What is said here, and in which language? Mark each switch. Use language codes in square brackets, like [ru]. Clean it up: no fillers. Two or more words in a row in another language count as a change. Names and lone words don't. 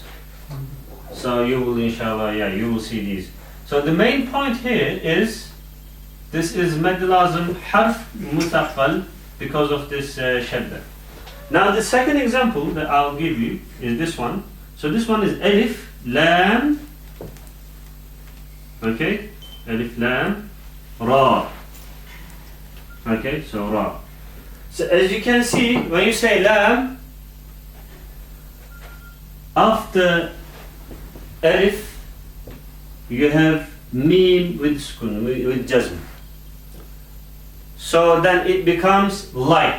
[en] So you will, inshallah, you will see these. So the main point here is, this is [ar] mad lazim harf muthaqqal [en] because of this shadda. Now the second example that I'll give you is this one. So this one is alif, lam, okay, alif, lam, ra. Okay, so ra. So as you can see, when you say lam, after alif, you have mim with sukun, with jazm. So then it becomes light.